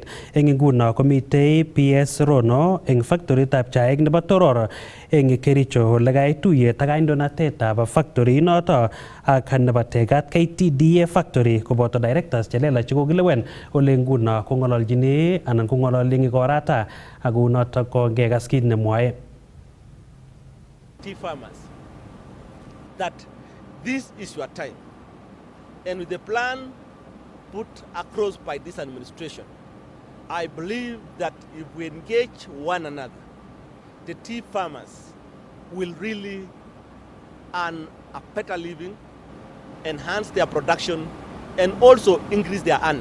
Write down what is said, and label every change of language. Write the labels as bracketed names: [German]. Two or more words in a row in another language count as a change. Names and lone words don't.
[Kalenjin] Eng nguno komitei PS Rono eng factoritab chaik nebo Toror eng Kericho ole kaituyet ak kandoinatetab factory inoto ak nebo tegat KTDA factory koboto directors chelelach chekokilewen ole nguno kong'ololjini anan kong'ololi eng ikorata ak unoto ko ngekas kit nemwoe [English] tea farmers that this is your time, and with the plan put across by this administration, I believe that if we engage one another, the tea farmers will really earn a better living, enhance their production, and also increase their earning.